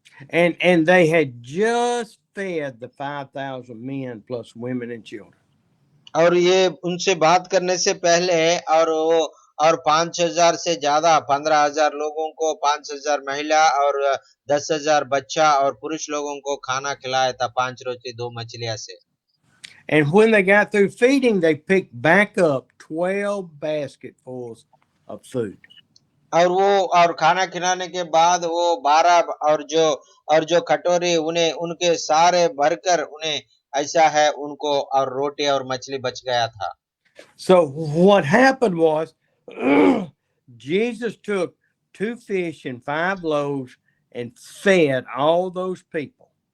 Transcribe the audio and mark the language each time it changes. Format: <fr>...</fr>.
<en>And they had just fed the 5,000 men plus women and children.</en> <hi>और ये उनसे बात करने से पहले और 5,000 से ज्यादा 15,000 लोगों को, 5,000 महिला और 10,000 बच्चा और पुरुष लोगों को खाना खिलाया था 5 रोटी 2 मछलियां से।</hi> <en>And when they got through feeding, they picked back up 12 basketfuls of food.</en> <hi>और खाना खिलाने के बाद वो 12 और जो कटोरी उन्हें उनके सारे भरकर उन्हें ऐसा है उनको और रोटी और मछली बच गया था।</hi> <en>So what happened was Jesus took 2 fish and 5 loaves and fed all those people.</en>